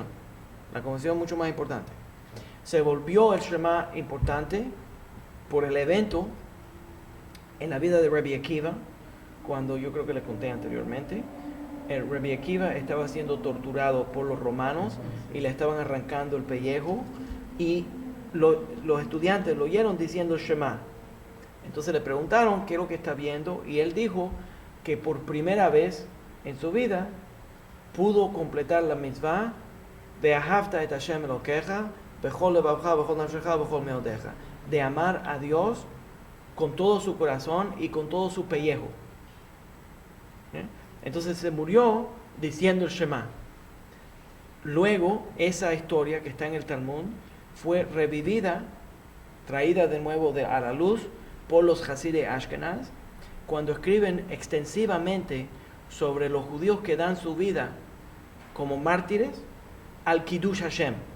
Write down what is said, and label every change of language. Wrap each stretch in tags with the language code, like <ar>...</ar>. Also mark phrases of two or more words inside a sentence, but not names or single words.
<es>La confesión es mucho más importante. Se volvió el Shema importante por el evento en la vida de Rabbi Akiva, cuando yo creo que le conté anteriormente, el Rabbi Akiva estaba siendo torturado por los romanos y le estaban arrancando el pellejo, y los estudiantes lo oyeron diciendo Shema. Entonces le preguntaron qué es lo que está viendo, y él dijo que por primera vez en su vida pudo completar la mitzvah</es> <he>ואהבת את השם אלוקיך בכל לבבך בכל נפשך בכל מאודך,</he> <es>de amar a Dios con todo su corazón y con todo su pellejo. Entonces se murió diciendo el Shema. Luego esa historia que está en el Talmud fue revivida, traída de nuevo a la luz por los Hasidei Ashkenaz, cuando escriben extensivamente sobre los judíos que dan su vida como mártires al</es> <he>קידוש השם.</he>